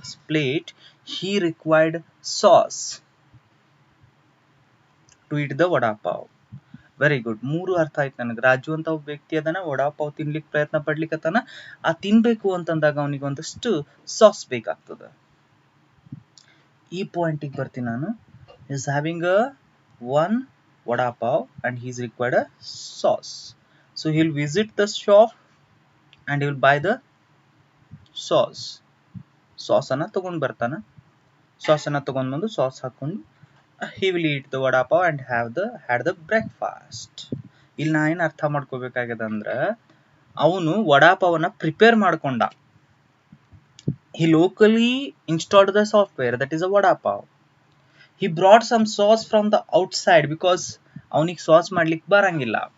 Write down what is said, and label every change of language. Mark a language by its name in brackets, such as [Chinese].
[English] He required sauce to eat the vada pav. Very good. [Kannada] ಮೂರು ಅರ್ಥ ಆಯ್ತು ನನಗೆ. ರಾಜು ಅಂತ ಒಬ್ಬ ವ್ಯಕ್ತಿ ಅದನ್ನ ವಡಾ ಪಾವ್ ತಿನ್ಲಿಕ್ಕೆ ಪ್ರಯತ್ನ ಪಡ್ಲಿಕ್ಕತ್ತಾನ. ಆ ತಿನ್ಬೇಕು ಅಂತಂದಾಗ ಅವನಿಗೆ ಒಂದಷ್ಟು ಸಾಸ್ ಬೇಕಾಗ್ತದ. ಈ ಪಾಯಿಂಟಿಗೆ ಬರ್ತೀನಿ ನಾನು. [English] Is having a one vada pav and he's required a sauce. So he'll visit the shop and will buy the sauce [Kannada] ಅನ್ನ ತಗೊಂಡ್ ಬರ್ತಾನ. ಸಾಸ್ ಅನ್ನ ತಗೊಂಡ್ ಬಂದು ಸಾಸ್ ಹಾಕೊಂಡು [English] he will eat the vada pav and had the breakfast. [Kannada] ಇಲ್ಲಿ ನಾ ಏನ್ ಅರ್ಥ ಮಾಡ್ಕೋಬೇಕಾಗ್ಯದ ಅಂದ್ರ, ಅವನು ವಡಾ ಪಾವ್ ಅನ್ನ ಪ್ರಿಪೇರ್ ಮಾಡ್ಕೊಂಡ. [English] he locally installed the software, that is a vada pav. he brought some sauce from the outside because [Kannada] ಅವನಿಗೆ ಸಾಸ್ ಮಾಡ್ಲಿಕ್ಕೆ ಬರಂಗಿಲ್ಲ.